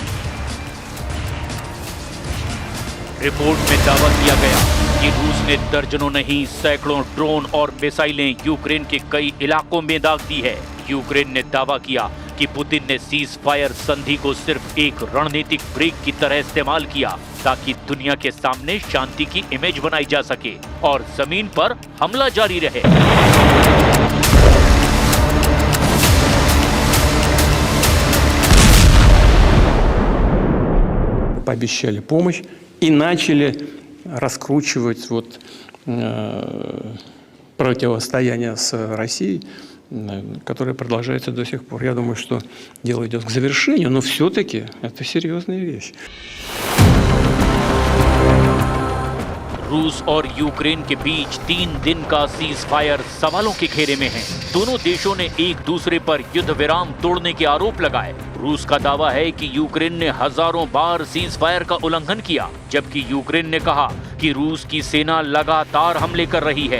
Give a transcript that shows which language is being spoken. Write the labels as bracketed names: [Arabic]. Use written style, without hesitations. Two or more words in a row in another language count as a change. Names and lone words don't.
[Hindi] रिपोर्ट में दावा किया गया कि रूस ने दर्जनों नहीं सैकड़ों ड्रोन और मिसाइलें यूक्रेन के कई इलाकों में दाग दी है। यूक्रेन ने दावा किया कि पुतिन ने [English] cease fire [Hindi] संधि को सिर्फ एक रणनीतिक ब्रेक की तरह इस्तेमाल किया, ताकि दुनिया के सामने शांति की इमेज बनाई जा सके और जमीन पर हमला जारी रहे। [Russian] Пообещали помощь и начали раскручивать противостояние с Россией, которое продолжается до сих пор. Я думаю, что дело идет к завершению, но все-таки это серьезная вещь. [Hindi] रूस और यूक्रेन के बीच 3 दिन का [English] cease fire [Hindi] सवालों के घेरे में है। दोनों देशों ने एक दूसरे पर युद्ध विराम तोड़ने के आरोप लगाए। रूस का दावा है कि यूक्रेन ने हजारों बार [English] cease fire [Hindi] का उल्लंघन किया, जबकि यूक्रेन ने कहा कि रूस की सेना लगातार हमले कर रही है।